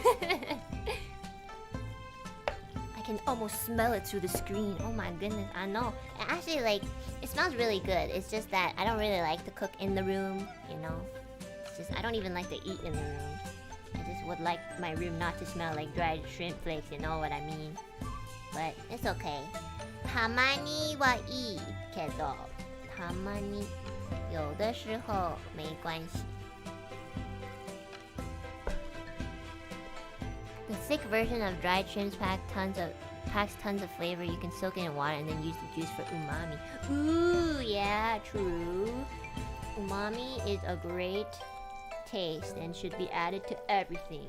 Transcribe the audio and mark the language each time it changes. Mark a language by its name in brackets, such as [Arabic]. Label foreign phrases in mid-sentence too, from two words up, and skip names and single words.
[English] I can almost smell it through the screen. Oh my goodness, I know. And actually, like, it smells really good. It's just that I don't really like to cook in the room, you know? It's just, I don't even like to eat in the room. I just would like my room not to smell like dried shrimp flakes, you know what I mean? But it's okay. [Japanese] たまにはいいけど、たまに [Chinese] 有的时候没关系。 [English] The thick version of dried shrimps packs tons of flavor. You can soak it in water and then use the juice for umami. Ooh, yeah, true. Umami is a great taste and should be added to everything.